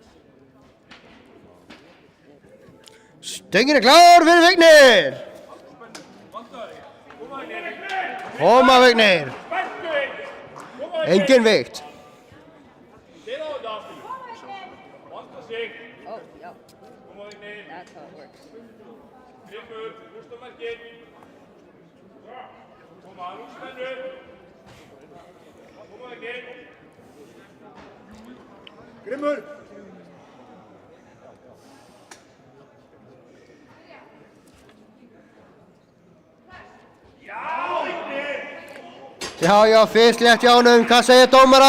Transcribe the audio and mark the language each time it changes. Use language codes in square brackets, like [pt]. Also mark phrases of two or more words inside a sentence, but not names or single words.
[is] Stöngin er klár fyrir Vignir. Koma Vignir. Engin veikt. [en] Oh, yeah. That's how it works. [is] Grimmur! Já, fyrst létt hjá honum, hvað segja dómarar?